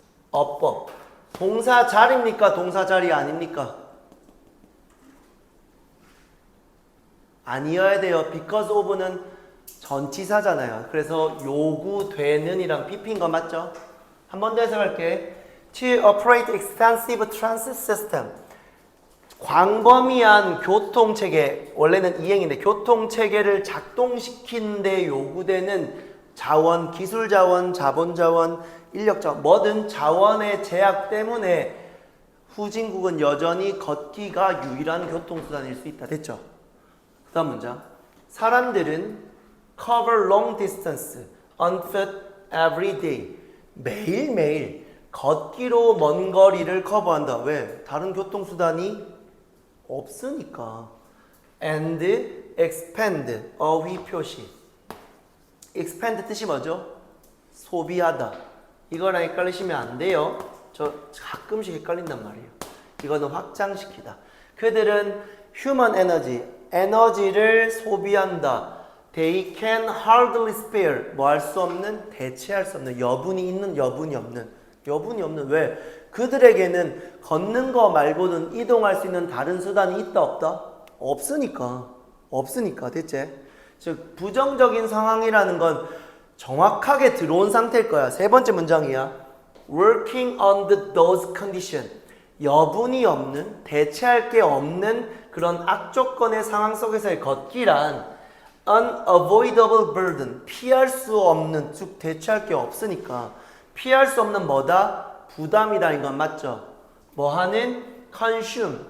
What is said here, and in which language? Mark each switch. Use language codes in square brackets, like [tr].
[ko] 어법. 동사 자리입니까? 동사 자리 아닙니까? 아니어야 돼요. because of는 전치사잖아요. 그래서 요구되는 이랑 PP인 거 맞죠? 한 번 더 해석할게. [en] To operate extensive transit system. [ko] 광범위한 교통체계, 원래는 이행인데 교통체계를 작동시키는데 요구되는 자원, 기술자원, 자본자원, 인력자원, 뭐든 자원의 제약 때문에 후진국은 여전히 걷기가 유일한 교통수단일 수 있다. 됐죠? 그 다음 문장. 사람들은 [en] cover long distance on foot every day. [ko] 매일매일 걷기로 먼 거리를 커버한다. 왜? 다른 교통수단이 없으니까. [en] And expand, [ko] 어휘 표시. expand 뜻이 뭐죠? 소비하다. 이거랑 헷갈리시면 안 돼요. 저 가끔씩 헷갈린단 말이에요. 이거는 확장시키다. 그들은 [en] human energy, [ko] 에너지를 소비한다. [en] They can hardly spare, [ko] 뭐 할 수 없는, 대체할 수 없는, 여분이 있는, 여분이 없는. 여분이 없는. 왜? 그들에게는 걷는 거 말고는 이동할 수 있는 다른 수단이 있다 없다? 없으니까. 없으니까. 됐지? 즉 부정적인 상황이라는 건 정확하게 들어온 상태일 거야. 세 번째 문장이야. [en] Working under those conditions. [ko] 여분이 없는, 대체할 게 없는 그런 악조건의 상황 속에서의 걷기란 [en] unavoidable burden. [ko] 피할 수 없는, 즉 대체할 게 없으니까 피할 수 없는 뭐다? 부담이다. 이건 맞죠? 뭐 하는? consume.